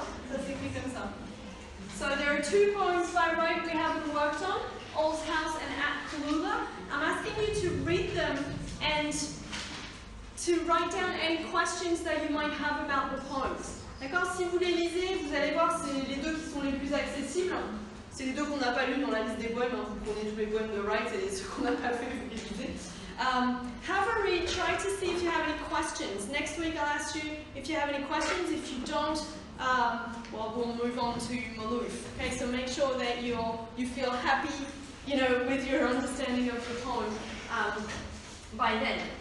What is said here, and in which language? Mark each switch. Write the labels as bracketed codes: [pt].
[fr] Ça s'écrit comme ça. [en] So there are two poems by Wright we haven't worked on, Old House and At Kalula. I'm asking you to read them and to write down any questions that you might have about the poems. [fr] D'accord? Si vous les lisez, vous allez voir, c'est les deux qui sont les plus accessibles. C'est les deux qu'on n'a pas lus dans la liste des poèmes. Vous prenez tous les poèmes de Wright et ceux qu'on n'a pas fait, vous les lisez. [en] Have a read, try to see if you have any questions. Next week I'll ask you if you have any questions. If you don't, we'll move on to Maloof. Okay, so make sure that you feel happy, with your understanding of the poem by then.